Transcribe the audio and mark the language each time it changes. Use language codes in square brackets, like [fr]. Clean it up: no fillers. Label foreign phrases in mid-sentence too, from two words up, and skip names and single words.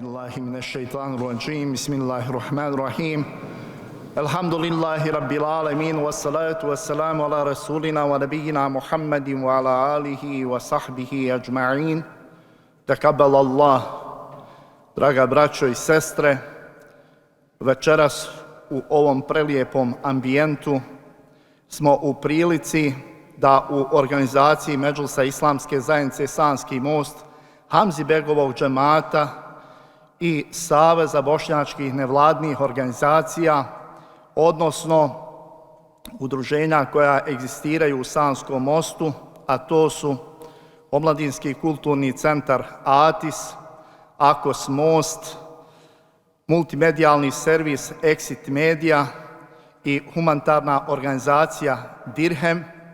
[ar] بالله من الشيطان الرجيم. بسم الله الرحمن الرحيم. الحمد لله رب العالمين والصلاة والسلام على رسولنا ونبينا محمد وعلى آله وصحبه أجمعين. Taqabbalallah. [bs] Draga braćo i sestre, večeras u ovom prelijepom ambijentu smo u prilici da u organizaciji Medžlisa Islamske zajednice Sanski most, Hamzibegovog džemata i Saveza bošnjačkih nevladnih organizacija, odnosno udruženja koja egzistiraju u Sanskom mostu, a to su Omladinski kulturni centar ATIS, AKOS Most, multimedijalni servis Exit Media i humanitarna organizacija Dirhem,